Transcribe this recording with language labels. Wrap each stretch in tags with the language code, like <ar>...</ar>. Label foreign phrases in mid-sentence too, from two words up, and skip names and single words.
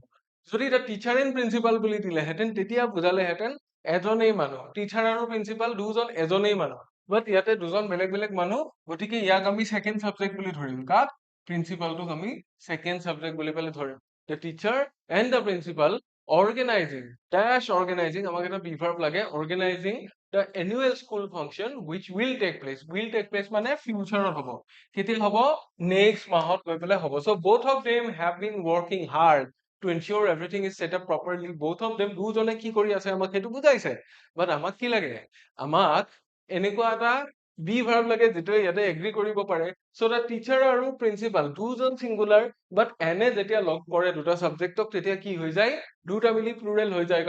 <as>যদি এটা</as> <en>teacher and principal</en> <as>বুলি দিলেহেঁতেন তেতিয়া বুজালেহেঁতেন এজনেই মানুহ, টিচাৰ আৰু প্ৰিন্সিপাল দুজন এজনেই মানুহ। বাট ইয়াতে দুজন বেলেগ বেলেগ মানুহ, গতিকে ইয়াক আমি</as> <en>second subject</en> <as>বুলি ধৰিম। কাক, প্ৰিন্সিপালটোক আমি</as> <en>second subject</en> <as>বুলি পেলাই ধৰিম।</as> <en>The teacher and the principal organizing dash organizing,</en> <as>আমাক এটা বিভাৰ্ব লাগে,</as> <en>organizing the annual school function which will take place</en> <as>মানে ফিউচাৰত হ'ব, কেতিয়া হ'ব, নেক্সট মাহত গৈ পেলাই হ'ব।</as> <en>So both of them have been working hard to ensure everything is set up properly. Both of them,</en> <as>দুজনে কি কৰি আছে আমাক সেইটো বুজাইছে, বাট আমাক কি লাগে, আমাক এনেকুৱা এটা</as> <en>be verb</en> <as>লাগে যিটোৱে ইয়াতে এগ্ৰি কৰিব পাৰে।</as> <en>So the teacher</en> <as>আৰু প্ৰিন্সিপাল দুজন চিংগুলাৰ, বাট এনে যেতিয়া লগ কৰে দুটা সাবজেক্টক তেতিয়া কি হৈ যায়, দুটা মিলি প্লুৰেল হৈ যায়।</as>